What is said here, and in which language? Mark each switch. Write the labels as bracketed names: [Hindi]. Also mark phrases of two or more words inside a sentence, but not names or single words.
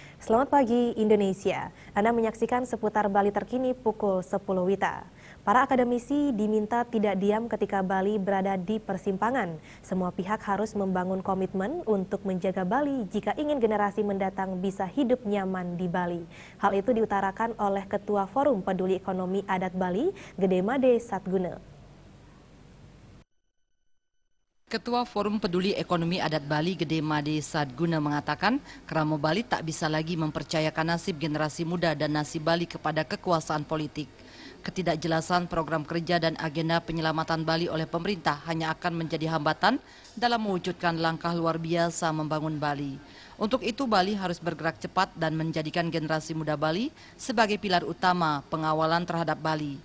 [Indonesian] Selamat pagi Indonesia. Anda menyaksikan seputar Bali terkini pukul 10 WITA. Para akademisi diminta tidak diam ketika Bali berada di persimpangan. Semua pihak harus membangun komitmen untuk menjaga Bali jika ingin generasi mendatang bisa hidup nyaman di Bali. Hal itu diutarakan oleh Ketua Forum Peduli Ekonomi Adat Bali, Gede Made Satguna. Ketua Forum Peduli Ekonomi Adat Bali, Gede Made Satguna mengatakan, Keramo Bali tak bisa lagi mempercayakan nasib generasi muda dan nasib Bali kepada kekuasaan politik. Ketidakjelasan program kerja dan agenda penyelamatan Bali oleh pemerintah hanya akan menjadi hambatan dalam mewujudkan langkah luar biasa membangun Bali. Untuk itu, Bali harus bergerak cepat dan menjadikan generasi muda Bali sebagai pilar utama pengawalan terhadap Bali.